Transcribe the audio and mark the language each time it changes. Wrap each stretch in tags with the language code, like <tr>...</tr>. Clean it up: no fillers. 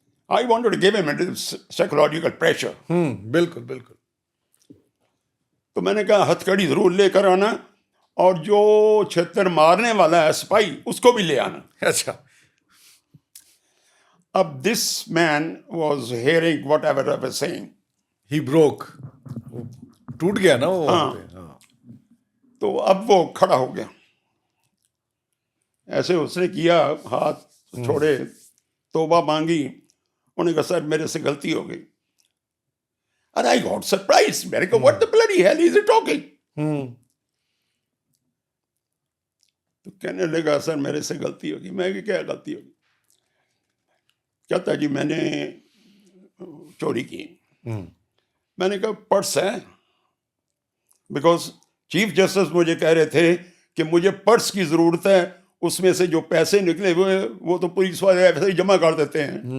<en>I wanted to give him a psychological pressure.</en> <ur>بالکل بالکل. تو میں نے کہا ہتھ کڑی ضرور لے کر آنا, اور جو چھتر مارنے والا ہے سپاہی اس کو بھی لے آنا. اچھا.</ur> <en>اب this man was hearing whatever I was saying. He broke.</en> <ur>ٹوٹ گیا نا وہ. ہاں. تو اب وہ کھڑا ہو گیا, ایسے اس نے کیا, ہاتھ چھوڑے, توبہ مانگی. انہوں نے کہا سر میرے سے غلطی ہو گئی.</ur> <en>And I got surprised.</en> <ur>میں نے کہا</ur> <en>what the bloody hell is he talking?</en> <ur>تو کہنے لگا سر میرے سے غلطی ہوگی. میں کہ کیا غلطی ہوگی؟ کہتا جی میں نے چوری کی. میں نے کہا پرس ہے, بیکاز چیف جسٹس مجھے کہہ رہے تھے کہ مجھے پرس کی ضرورت ہے, اس میں سے جو پیسے نکلے ہوئے وہ تو پولیس والے ایسے ہی جمع کر دیتے ہیں.</ur>